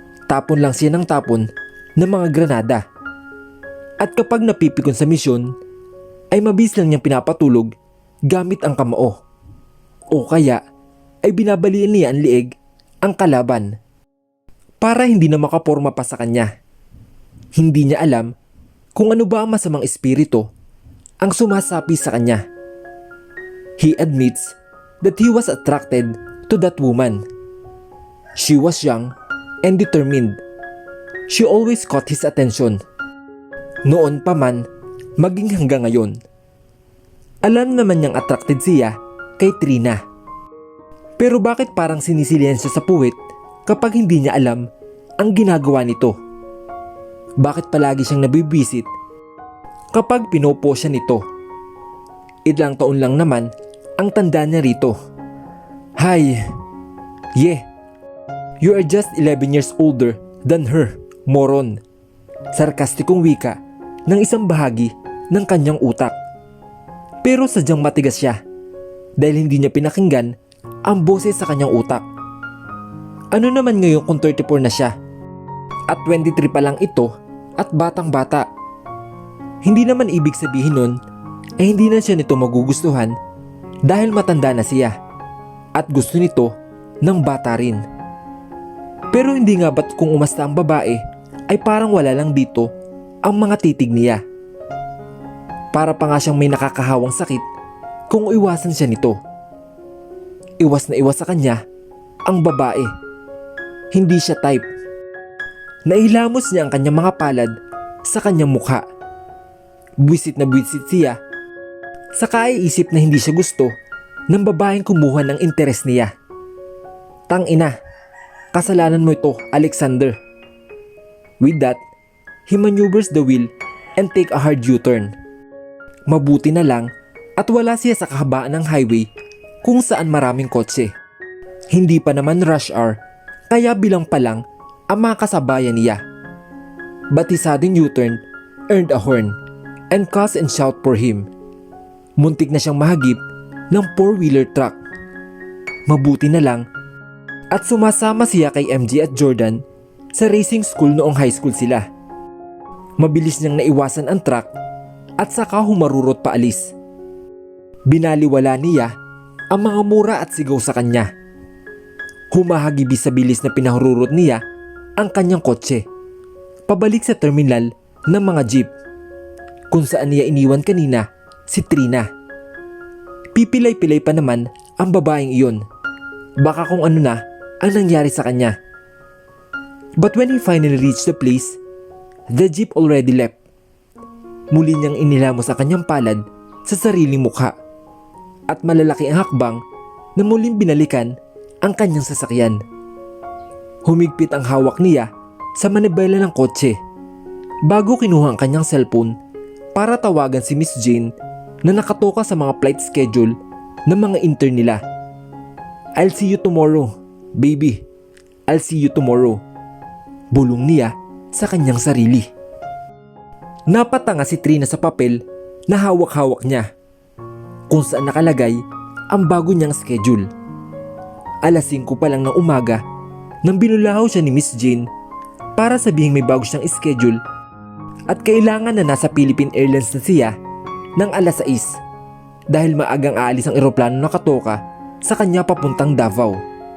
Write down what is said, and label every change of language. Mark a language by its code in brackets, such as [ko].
[tl] Tapon lang siya ng tapon ng mga granada. At kapag napipikon sa misyon, ay mabis lang niyang pinapatulog gamit ang kamao. O kaya ay binabalian niya ang liig ang kalaban para hindi na makaporma pa sa kanya. Hindi niya alam kung ano ba ang masamang espiritu ang sumasapi sa kanya. [en] He admits that he was attracted to that woman. She was young and determined. She always caught his attention. [tl] Noon pa man, maging hanggang ngayon. Alam naman niyang attracted siya kay Trina. Pero bakit parang sinisilihan siya sa puwit kapag hindi niya alam ang ginagawa nito. Bakit palagi siyang nabibisit kapag pinopo siya nito? Ilang taon lang naman ang tanda niya rito. [en] Hay, you are just 11 years older than her, moron. [tl] Sarkastikong wika ng isang bahagi ng kanyang utak. Pero sadyang matigas siya dahil hindi niya pinakinggan ang boses sa kanyang utak. Ano naman ngayon kung 34 na siya at 23 pa lang ito at batang bata? Hindi naman ibig sabihin nun ay hindi na siya nito magugustuhan dahil matanda na siya at gusto nito ng bata rin. Pero hindi nga ba't kung umasta ang babae ay parang wala lang dito ang mga titig niya? Para pa nga siyang may nakakahawang sakit kung iwasan siya nito. Iwas na iwas sa kanya ang babae. Hindi siya type. Nailamos niya ang kanyang mga palad sa kanyang mukha. Buwisit na buwisit siya. Saka iisip na hindi siya gusto ng babaeng kumuha ng interes niya. Tangina, kasalanan mo ito, Alexander. [en] With that, he maneuvers the wheel and take a hard U-turn. [tl] Mabuti na lang at wala siya sa kahabaan ng highway kung saan maraming kotse. Hindi pa naman rush hour kaya bilang pa lang ang mga kasabayan niya. [en] But his sudden U-turn earned a horn and cuss and shout for him. [tl] Muntik na siyang mahagip ng 4-wheeler truck. Mabuti na lang at sumasama siya kay MJ at Jordan sa racing school noong high school sila. Mabilis niyang naiwasan ang truck at saka humarurot paalis. Binaliwala niya ang mga mura at sigaw sa kanya. Humahagibi sa bilis na pinahururot niya ang kanyang kotse pabalik sa terminal ng mga jeep kung saan niya iniwan kanina si Trina. Pipilay-pilay pa naman ang babaeng iyon. Baka kung ano na ang nangyari sa kanya. [en] But when he finally reached the place, the jeep already left. [tl] Muli niyang inilamos sa kanyang palad sa sariling mukha at malalaki ang hakbang na muling binalikan ang kanyang sasakyan. Humigpit ang hawak niya sa manibela ng kotse bago kinuha ang kanyang cellphone para tawagan si Miss Jane na nakatoka sa mga flight schedule ng mga intern nila. [en] I'll see you tomorrow, baby. I'll see you tomorrow. [tl] Bulong niya sa kanyang sarili. Napatanga si Trina sa papel na hawak-hawak niya kung saan nakalagay ang bago niyang schedule. Alas 5 pa lang ng umaga nang binulahaw siya ni Miss Jane para sabihing may bago siyang schedule at kailangan na nasa Philippine Airlines na siya ng alas 6 dahil maagang aalis ang eroplano na katoka sa kanya papuntang Davao.